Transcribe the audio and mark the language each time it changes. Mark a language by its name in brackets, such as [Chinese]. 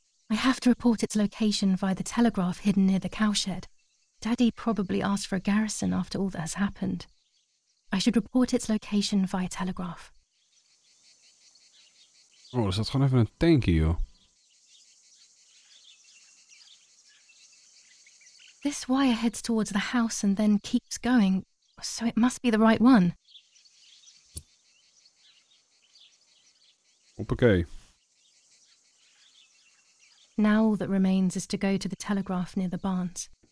[English] I have to report its location via the telegraph hidden near the cowshed. Daddy probably asked for a garrison after all that has happened. I should report its location via telegraph. [Dutch] Oh, er staat gewoon even een tankje, joh. [English] This wire heads towards the house and then keeps going, so it must be the right one. [Dutch] Hoppakee. [English] Now all that remains is to go to the telegraph near the barns.